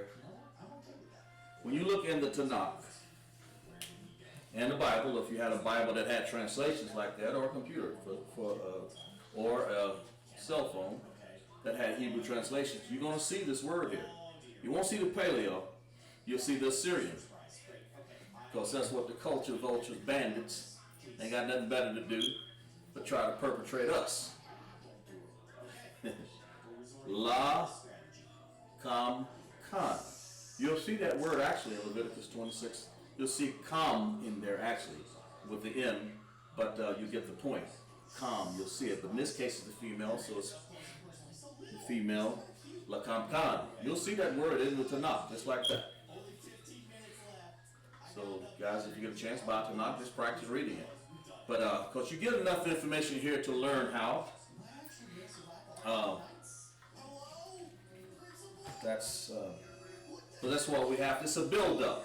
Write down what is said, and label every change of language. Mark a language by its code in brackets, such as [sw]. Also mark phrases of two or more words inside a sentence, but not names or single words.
[en] When you look in the Tanakh and the Bible, if you had a Bible that had translations like that, or a computer or a cell phone that had Hebrew translations, you're going to see this word here. You won't see the paleo, you'll see the Assyrian. Because that's what the culture vultures, bandits, ain't got nothing better to do but try to perpetrate us. [he] La, kam, kan. [en] You'll see that word actually in Leviticus 26. You'll see kam in there actually with the M, but you get the point. Kam, you'll see it. But in this case, it's the female, so it's the female, [he] la kam kan. [en] You'll see that word in the Tanakh, just like that. So, guys, if you get a chance, buy Tanakh, just practice reading it. But, because you get enough information here to learn how. So that's why we have, it's a build-up.